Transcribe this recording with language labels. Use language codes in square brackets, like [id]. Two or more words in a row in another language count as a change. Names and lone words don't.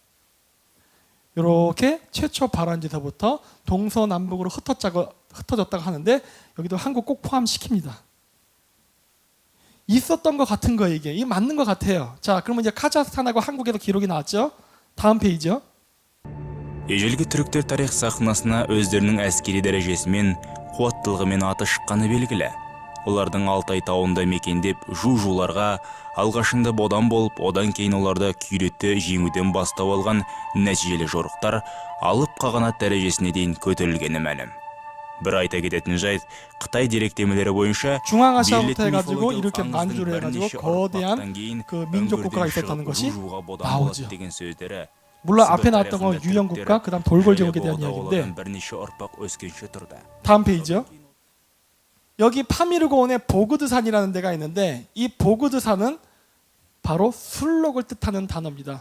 [ko] 이렇게 최초 발원지서부터 동서남북으로 흩어졌다고 하는데 여기도 한국 꼭 포함시킵니다. 있었던 것 같은 거예요. 이게 맞는 것 같아요. 자, 그러면 이제 카자흐스탄하고 한국에도 기록이 나왔죠. 다음 페이지요. [kk] Ежелгі түріктер тарих сахнасына өздерінің әскери дәрежесімен, қуаттылығымен аты шыққаны белгілі. Олардың Алтай тауында мекендеп, жу-жуларға алғашында бодан болып, одан кейін оларды күйретті жеңуден бастау алған нәтижелі жорықтар алып қағанат дәрежесіне дейін көтерілгені мәлім. Бір айта кететін жайт, Қытай деректемелері бойынша [ko] 중앙아시아부터 해가지고 이렇게 만주를 해가지고 거대한 그 민족 국가가 있었다는 것이 나오죠. 물론 앞에 나왔던 건 유형국가, 그다음 돌골 제국에 대한 이야기인데 다음 페이지요. 여기 파미르고온의 보그드산이라는 데가 있는데 이 보그드산은 바로 술록을 뜻하는 단어입니다.